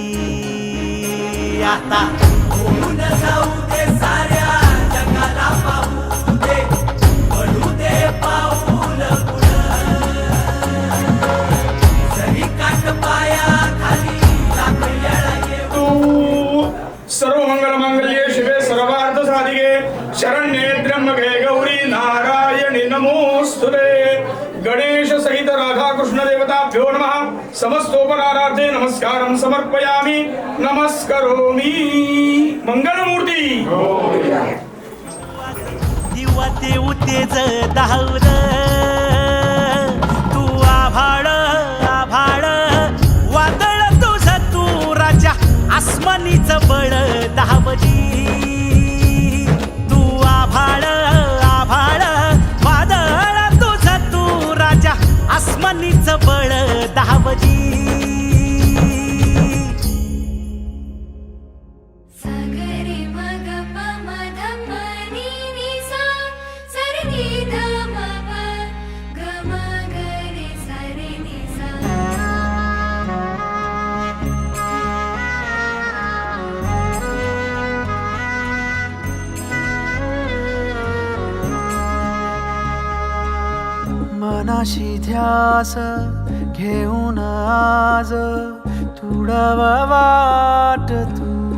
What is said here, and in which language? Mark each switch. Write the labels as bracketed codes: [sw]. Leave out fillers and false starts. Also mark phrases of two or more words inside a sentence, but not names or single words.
[mr] आता होऊन जाऊ दे साऱ्या जगाला पाहू दे पडू दे पाऊल पुढं. जरी काट पाया खाली लाख येळा येऊ. [sa] सर्व मंगल मांगल्ये शिवे सर्वार्थ साधिके शरण्ये त्र्यंबके गौरी नारायणी नमोस्तुते. गणेश सहित राधा कृष्ण देवताभ्यो नमः. समस्तोपकारार्थे नमस्कारं समर्पयामि नमस्करोमि. [mr] मंगलमूर्ती दिवा देऊ तेज दावर. तू आभाळ आभाळ वादळ तुझ तू राजा आसमानीच बळ दावजी. तू आभाळ आभाळ वादळ तुझ तू राजा आसमानीच बळ दावजी. सागरे मग पम धम नी नी सा सरनी धम प ग म ग रे सा रे नी सा. मनाशी ध्यास घेऊन आज तुडव वाट तू.